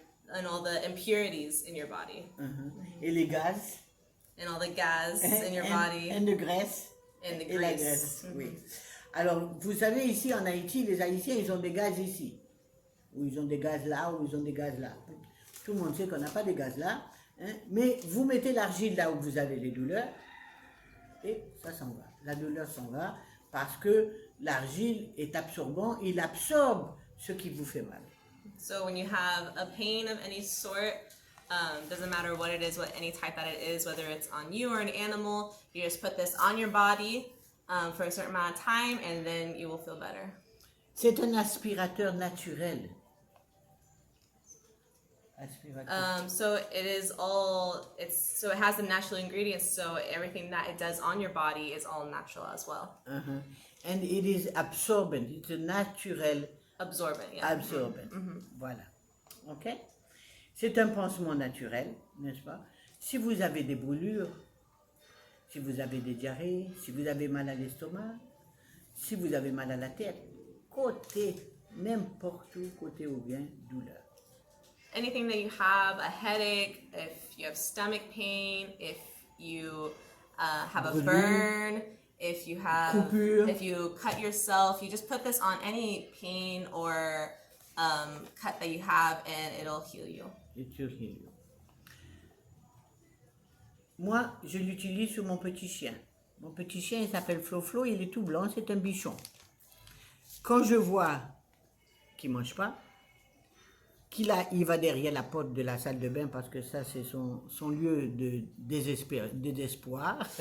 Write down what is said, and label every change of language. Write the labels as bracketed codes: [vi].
[en] And all the impurities in your body. [fr] Et les gaz. [en] And all the gas in your body. [fr] Et de graisse. [en] And the grease. [fr] Et la graisse, oui. Alors, vous savez, ici en Haïti, les Haïtiens, ils ont des gaz ici. Ou ils ont des gaz là, ou ils ont des gaz là. Tout le monde sait qu'on n'a pas de gaz là. Hein? Mais vous mettez l'argile là où vous avez les douleurs, et ça s'en va. La douleur s'en va, parce que l'argile est absorbant, il absorbe ce qui vous fait mal. [en] So when you have a pain of any sort, doesn't matter what it is, what any type that it is, whether it's on you or an animal, you just put this on your body for a certain amount of time, and then you will feel better. [fr] C'est un aspirateur naturel. Aspirateur. [en] So it is all. So it has the natural ingredients. So everything that it does on your body is all natural as well. And it is absorbent. It's a natural Absorbent. Yeah. absorbent. [fr] Voilà. [en] Ok. [fr] C'est un pansement naturel, n'est-ce pas? Si vous avez des brûlures, si vous avez des diarrhées, si vous avez mal à l'estomac, si vous avez mal à la tête, côté, n'importe où, côté ou bien, douleur. [en] Anything that you have, a headache, if you have stomach pain, if you have a burn, if you have, [fr] Coupure. [en] if you cut yourself, you just put this on any pain or cut that you have, and it'll heal you. It will heal you. [fr] Moi, je l'utilise sur mon petit chien. Mon petit chien, il s'appelle Flo-Flo, il est tout blanc, c'est un bichon. Quand je vois qu'il ne mange pas, il va derrière la porte de la salle de bain parce que ça, c'est son lieu de désespoir.